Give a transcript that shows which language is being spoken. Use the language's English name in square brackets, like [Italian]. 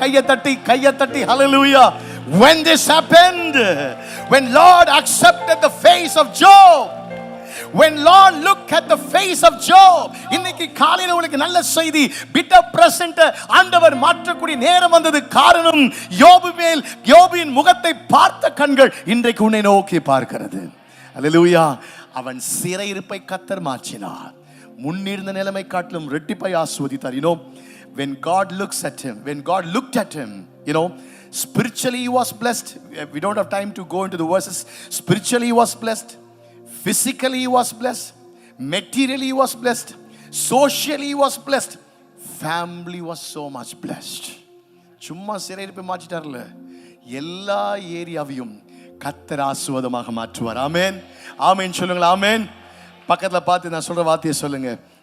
[Tamil] கையை தட்டி ஹalleluya. [English] When this happened, when Lord accepted the face of Job, when Lord looked at the face of Job, இன்னைக்கு காலையில உங்களுக்கு நல்ல செய்தி. [Tamil] bitter present ஆண்டவர் மாற்றக்கூடிய நேரம் வந்தது. காரணம், யோபின் முகத்தை பார்த்த கண்கள் இன்றைக்கு உன்னை நோக்கி பார்க்கிறது. ஹalleluya. அவன் சிறையிருப்பை கர்த்தர் மாற்றினார். முன்னிருந்த நிலைமை காட்டிலும் ரெட்டிப்பை ஆசீர்வதித்தார். [English] you know, when God looked at him, you know, spiritually he was blessed. We don't have time to go into the verses. Spiritually he was blessed, physically he was blessed, materially he was blessed, socially he was blessed, family was so much blessed. [Tamil] சும்மா சிறையிருப்பை மாற்றிட்டார்ல, எல்லா ஏரியாவையும் கர்த்தர் ஆசீர்வாதமாக மாற்றுவார். ஆமென், ஆமென் சொல்லுங்க. ஆமென். பக்கத்துல பார்த்து நான் சொல்ற வார்த்தையை சொல்லுங்க.